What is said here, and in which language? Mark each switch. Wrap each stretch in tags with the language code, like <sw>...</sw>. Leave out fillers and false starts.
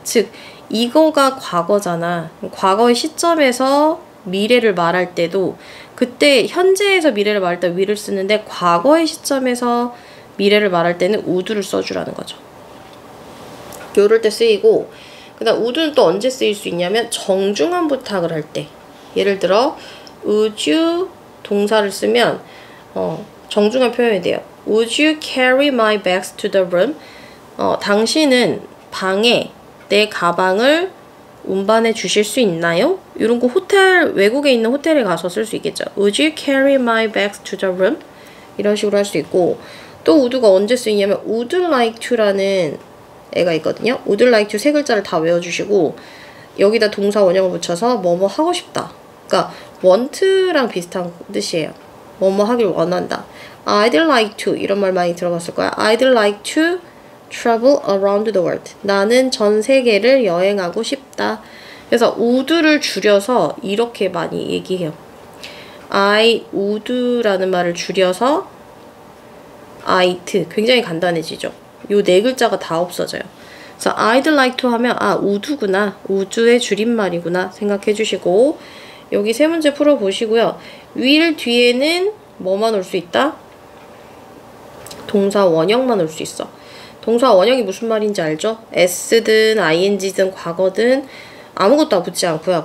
<ko>즉 이거가 과거잖아. 과거의 시점에서 미래를 말할 때도 그때 현재에서 미래를 말할 때 will을 쓰는데 과거의 시점에서 미래를 말할 때는 would를 써주라는 거죠. 요럴 때 쓰이고 그 다음 would는 또 언제 쓰일 수 있냐면 정중한 부탁을 할 때 예를 들어 would you 동사를 쓰면 정중한 표현이 돼요.</ko> <en>Would you carry my bags to the room?</en> <ko>당신은 방에 내 가방을 운반해 주실 수 있나요? 이런 거 호텔, 외국에 있는 호텔에 가서 쓸 수 있겠죠.</ko> <en>Would you carry my bags to the room?</en> <ko>이런 식으로 할 수 있고 또 would가 언제 쓰이냐면 would like to라는 애가 있거든요. would like to 세 글자를 다 외워주시고 여기다 동사 원형을 붙여서 뭐뭐 하고 싶다. 그러니까 want랑 비슷한 뜻이에요. 뭐뭐 하길 원한다.</ko> <en>I'd like to</en> <ko>이런 말 많이 들어봤을 거야.</ko> <en>I'd like to travel around the world.</en> <ko>나는 전 세계를 여행하고 싶다. 그래서 would를 줄여서 이렇게 많이 얘기해요. I would라는 말을 줄여서 I'd. 굉장히 간단해지죠. 요 네 글자가 다 없어져요. 그래서 I'd like to 하면 would구나. would의 줄임말이구나 생각해 주시고 여기 세 문제 풀어보시고요. will 뒤에는 뭐만 올 수 있다? 동사 원형만 올 수 있어. 동사 원형이 무슨 말인지 알죠? s든 ing든 과거든 아무것도 붙지 않고요.</ko>